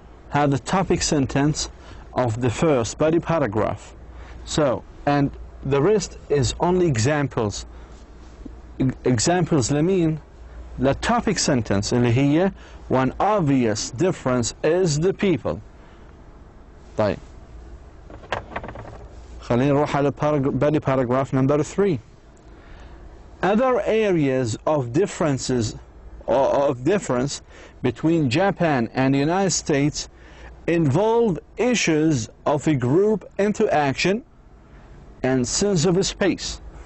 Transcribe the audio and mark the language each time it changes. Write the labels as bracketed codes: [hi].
[en] Have the topic sentence of the first body paragraph. So, and the rest is only examples. Examples mean the topic sentence [ar] اللي هي [en] one obvious difference is the people. [ar] طيب خلينا نروح على body paragraph number 3. [en] Other areas of differences, or of difference between Japan and the United States involve issues of a group interaction and sense of space.